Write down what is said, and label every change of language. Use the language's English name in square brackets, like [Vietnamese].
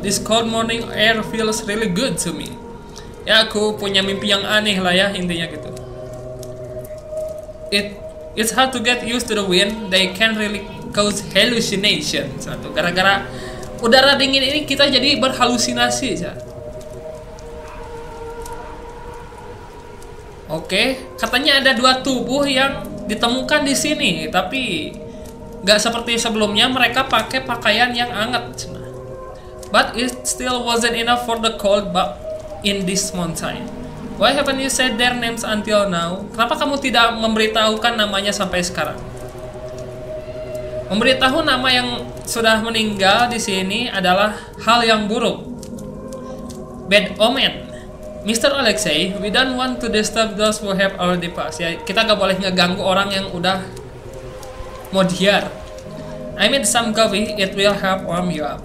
[English] This cold morning air feels really good to me. [Indonesian] Ya, aku punya mimpi yang aneh lah ya, intinya gitu. [English] It's hard to get used to the wind. They can really cause hallucination. [Indonesian] Satu, gara-gara udara dingin ini kita jadi berhalusinasi ya. Oke, katanya ada 2 tubuh yang ditemukan di sini, tapi Gak seperti sebelumnya mereka pakai pakaian yang hangat. [English] But it still wasn't enough for the cold but in this mountain. Why haven't you said their names until now? [Indonesian] Kenapa kamu tidak memberitahukan namanya sampai sekarang? Memberitahu nama yang sudah meninggal di sini adalah hal yang buruk. [English] Bad omen. Mr. Alexei, we don't want to disturb those who have already passed. [Indonesian] Ya, kita gak boleh ngeganggu orang yang udah modiar. [English] I made some coffee, it will help warm you up.